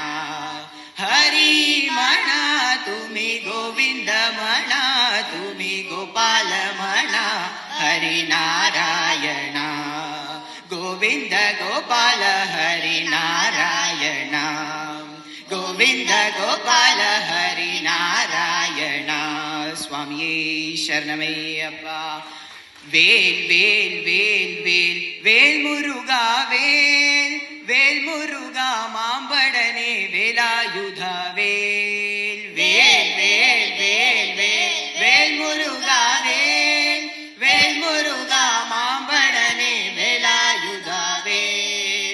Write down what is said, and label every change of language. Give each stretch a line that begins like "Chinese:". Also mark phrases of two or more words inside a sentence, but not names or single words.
Marathi: हरी म्हणा तुम्ही गोविंद म्हणा, तुम्ही गोपाल म्हणा, हरी नारायणा. गोविंद गोपाल हरी नारायणा. गोविंद गोपाल हरी नारायणा.
Tamil: சுவாமி சரணம் ஐயப்பா. வேல் வேல் வேல் வேல் வேல் முருகா வேல் வேல் முருகா மாம்படனே வேலாயுதா வேல் வேல் வேல் வேல் வேல் வேல் முருகா வேல் வேல் முருகா மாம்படனே வேலாயுதா வேல்.